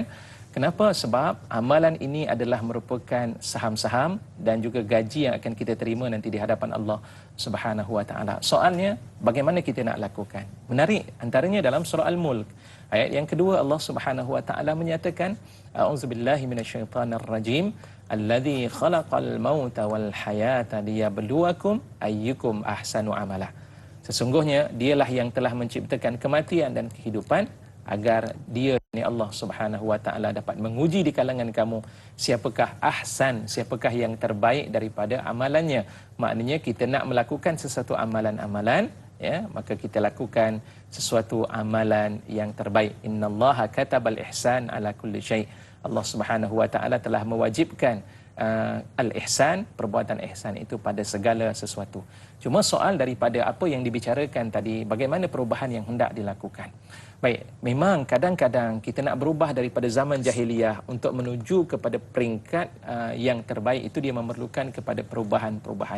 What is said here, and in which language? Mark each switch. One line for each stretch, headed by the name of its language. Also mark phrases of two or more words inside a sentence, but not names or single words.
Malay: Kenapa? Sebab amalan ini adalah merupakan saham-saham dan juga gaji yang akan kita terima nanti di hadapan
Arabic: الله سبحانه وتعالى.
Malay: Soalnya, bagaimana kita nak lakukan? Menarik, antaranya dalam surah Al-Mulk. Ayat yang kedua,
Arabic: الله سبحانه وتعالى
Malay: menyatakan,
Arabic: أعوذ بالله من الشيطان الرجيم، الذي خلق الموت والحياة ليبلوكم أيكم أحسن عملا.
Malay: Sesungguhnya dialah yang telah menciptakan kematian dan kehidupan agar dia ni
Arabic: الله سبحانه وتعالى
Malay: dapat menguji di kalangan kamu siapakah ahsan, siapakah yang terbaik daripada amalannya. Maknanya kita nak melakukan sesuatu amalan-amalan, maka kita lakukan sesuatu amalan yang terbaik.
Arabic: إن الله كتب الإحسان على كل شيء'. الله سبحانه وتعالى
Malay: telah mewajibkan al-ihsan, perbuatan ihsan itu pada segala sesuatu. Cuma soal daripada apa yang dibicarakan tadi, bagaimana perubahan yang hendak dilakukan. Baik, memang kadang-kadang kita nak berubah daripada zaman jahiliyah untuk menuju kepada peringkat yang terbaik, itu dia memerlukan kepada perubahan-perubahan.